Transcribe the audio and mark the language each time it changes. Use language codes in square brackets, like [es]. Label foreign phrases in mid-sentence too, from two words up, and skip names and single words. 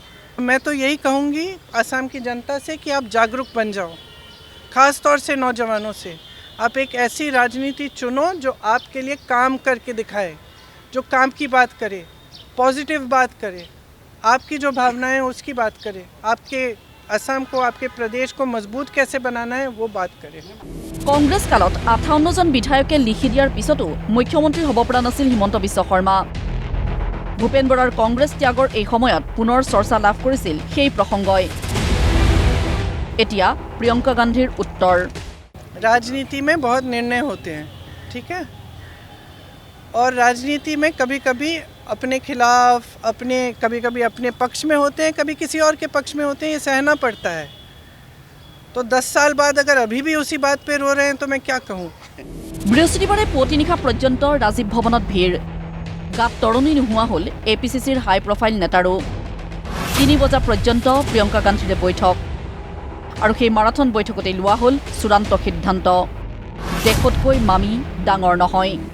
[hi] मैं तो यही कहूँगी असम की जनता से कि आप जागरूक बन जाओ, ख़ास तौर से नौजवानों से। आप एक ऐसी राजनीति चुनो जो आपके लिए काम करके दिखाए, जो काम की बात करे, पॉजिटिव बात करे, आपकी जो भावनाएं हैं उसकी बात करे, आपके असम को, आपके प्रदेश को मजबूत कैसे बनाना है वो बात करे। [as] কংগ্ৰেছ কালত 58 জন বিধায়কে লিখি দিয়াৰ পিছতো মুখ্যমন্ত্ৰী হ'ব পৰা নাছিল হিমন্ত বিশ্ব শৰ্মা। ভূপেন বৰাৰ কংগ্ৰেছ ত্যাগৰ এই সময়ত পুনৰ চৰ্চা লাভ কৰিছিল সেই প্ৰসংগই। এতিয়া প্ৰিয়ংকা গান্ধীৰ উত্তৰ। [hi] राजनीति में बहुत निर्णय होते हैं, ठीक है, और राजनीति में कभी कभी अपने खिलाफ, कभी कभी अपने पक्ष में होते हैं, कभी किसी और के पक्ष में होते हैं, ये सहना पड़ता है। तो 10 साल बाद अगर अभी भी उसी बात पे रो रहे हैं तो मैं क्या कहूँ। [as] বৃহস্পতিবাৰে পুৱতি নিশা পৰ্যন্ত ৰাজীৱ ভৱনত ভিৰ। গাত তৰণি নোহোৱা হ'ল এপিচিচিৰ [en] high profile [as] নেতাৰো। 3 বজা পৰ্যন্ত প্ৰিয়ংকা গান্ধীৰে বৈঠক, আৰু সেই মাৰাথন বৈঠকতে লোৱা হ'ল চূড়ান্ত সিদ্ধান্ত, দেশতকৈ মামি ডাঙৰ নহয়।